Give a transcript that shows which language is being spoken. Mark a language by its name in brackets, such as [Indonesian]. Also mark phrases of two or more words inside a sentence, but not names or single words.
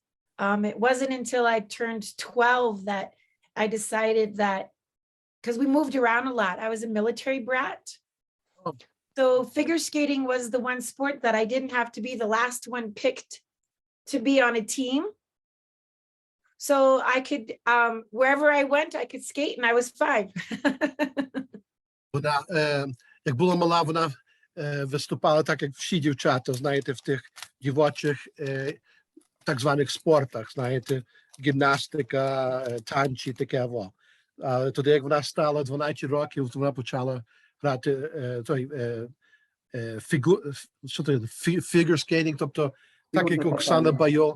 [English] It wasn't until I turned 12 that I decided that, because we moved around a lot. I was a military brat. Oh. So figure skating was the one sport that I didn't have to be the last one picked to be on a team. So I could, wherever I went, I could skate and I was fine. [Ukrainian] Вона, як була мала, вона виступала так, як всі дівчата, знаєте, в тих дівочих так званих спортах, знаєте, гімнастика, танці, таке во. Але тоді, як вона стала 12 років, вона почала грати [English] figure skating, [Ukrainian] тобто так, як Оксана Байо.